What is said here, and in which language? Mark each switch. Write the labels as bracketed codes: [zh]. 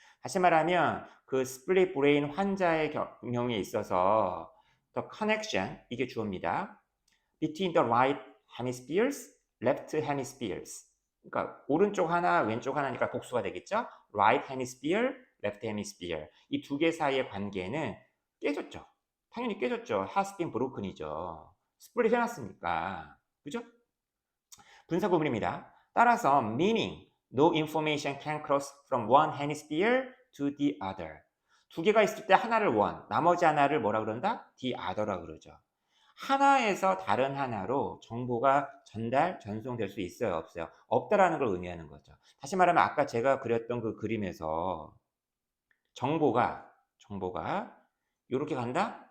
[ko] 다시 말하면 그 스플릿 브레인 환자의 경우에 있어서 [en] the connection [ko] 이게 주어입니다. [en] between the right hemispheres, left hemispheres. [ko] 그러니까 오른쪽 하나, 왼쪽 하나니까 복수가 되겠죠? [en] right hemisphere, left hemisphere. [ko] 이 두 개 사이의 관계는 깨졌죠. 당연히 깨졌죠. [en] has been broken이죠. [ko] 스플릿 해놨으니까. 그죠? 분사 구문입니다. 따라서 [en] meaning, no information can cross from one hemisphere to the other. [ko] 두 개가 있을 때 하나를 one, 나머지 하나를 뭐라 그런다? the other라 그러죠. 하나에서 다른 하나로 정보가 전송될 수 있어요, 없어요? 없다라는 걸 의미하는 거죠. 다시 말하면 아까 제가 그렸던 그 그림에서 정보가 이렇게 간다?